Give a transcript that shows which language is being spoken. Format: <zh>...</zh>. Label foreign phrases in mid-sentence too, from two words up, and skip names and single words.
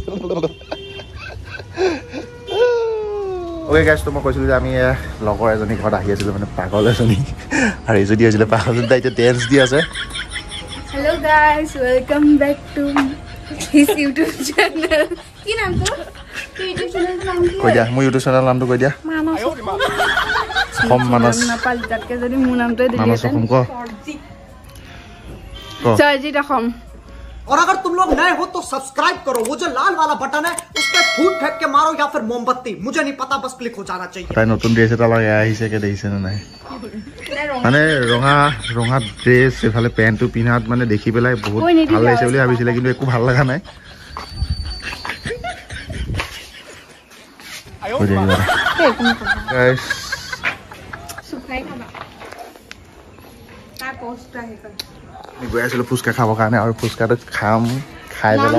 <en>okay guys,</en> <as>তো মই কৈছিলোঁ যে আমি লগৰ এজনী ঘৰত আহি আছিলোঁ, মানে পাগল এজনী। আৰু এইজনী আছিলে পাগলজনী, তাই এতিয়া ডেন্স দি আছে।</as> <en>Hello guys, welcome back to his YouTube channel.</en> <as>কি নাম তো? ইউটিউব চ্যানেল নাম কি? কৈ দিয়া, মোৰ ইউটিউব চেনেলৰ নামটো কৈ দিয়া। মানস। মানস। নাপাল তাতকে যদি মোৰ নামটোই দিলি মানস অসম ক। সৰজিত অসম।</as> <hi>और अगर तुम लोग नए हो तो सब्सक्राइब करो, वो जो लाल वाला बटन है उस पर फूट फेंक के मारो या फिर मोमबत्ती, मुझे नहीं पता, बस क्लिक हो जाना चाहिए।</hi> <as>তাই নতুন ড্ৰেছ এটা লগাই আহিছে, কে দেখিছে নে নাই? মানে ৰঙা ড্ৰেছ, এইফালে পেণ্টটো পিন্ধাত মানে দেখি পেলাই বহুত ভাল লাগিছে বুলি ভাবিছিলে, কিন্তু একো ভাল লগা নাই। গৈ আছিলো ফুচকা খাবৰ কাৰণে, আৰু ফুচকাটো খাই পেলাই।</as>